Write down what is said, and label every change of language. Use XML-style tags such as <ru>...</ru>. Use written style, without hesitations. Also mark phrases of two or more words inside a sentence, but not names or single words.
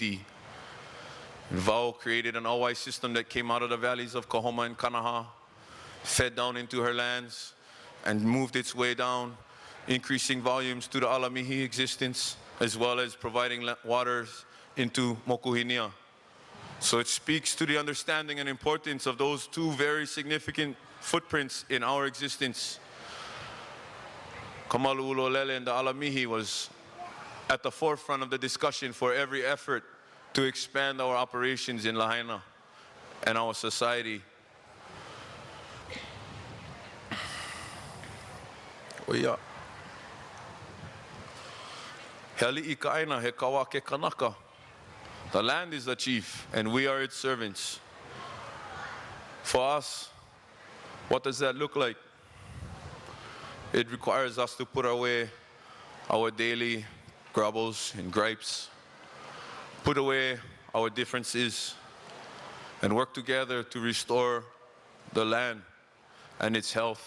<en>And Vau created an Hawaii system that came out of the valleys of Kahoma and Kanaha, fed down into her lands, and moved its way down, increasing volumes to the Alamihi existence, as well as providing waters into Mokuhinia. So it speaks to the understanding and importance of those two very significant footprints in our existence. Malu ʻUlu Lele and the Alamihi was at the forefront of the discussion for every effort to expand our operations in Lahaina and our society. Oia.</en> <haw>He ali'i ka aina, he kawa ke kanaka.</haw> <en>The land is the chief, and we are its servants. For us, what does that look like? It requires us to put away our daily grumbles and gripes, put away our differences, and work together to restore the land and its health.</en>